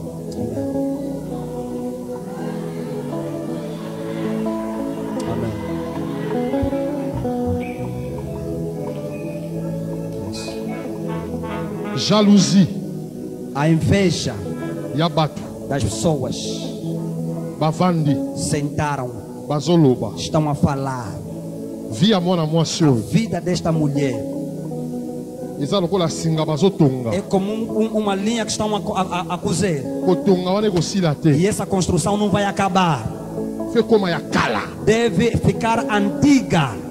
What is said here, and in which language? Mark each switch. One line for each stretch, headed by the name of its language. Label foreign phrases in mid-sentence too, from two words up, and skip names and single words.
Portuguese: Amém.
French: Jalousie.
Portuguese: A inveja das pessoas.
Lingala: Bavandi.
Portuguese: Sentaram.
Lingala: Bazoloba.
Portuguese: Estão a falar. A vida desta mulher é como uma linha que estão a cozer. E essa construção não vai acabar. Deve ficar antiga.